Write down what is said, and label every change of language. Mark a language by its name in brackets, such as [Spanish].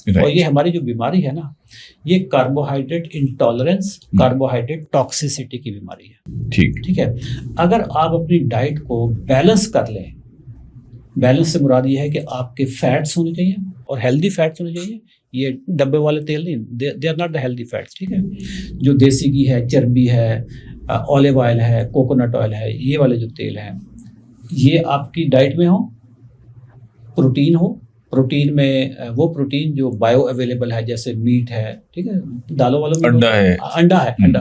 [Urdu] اور یہ ہماری جو بیماری ہے نا, یہ کاربوہائیڈریٹ انٹالرنس, کاربوہائیڈریٹ ٹاکسیسٹی کی بیماری ہے. ٹھیک ہے, اگر آپ اپنی ڈائٹ کو بیلنس کر لیں, بیلنس سے مراد یہ ہے کہ آپ کے فیٹس ہونے چاہیے اور ہیلدی فیٹس ہونے چاہیے. یہ ڈبے والے تیل نہیں, [English] They are not the healthy fats. [Urdu] ٹھیک ہے, جو دیسی گھی ہے, چربی ہے, اولیو آئل ہے, کوکونٹ آئل ہے, یہ والے جو تیل ہیں, یہ آپ کی ڈائٹ میں ہوں. پروٹین ہو, پروٹین میں وہ پروٹین جو بایو اویلیبل ہے, جیسے میٹ ہے, ٹھیک ہے, دالوں والوں میں انڈا ہے.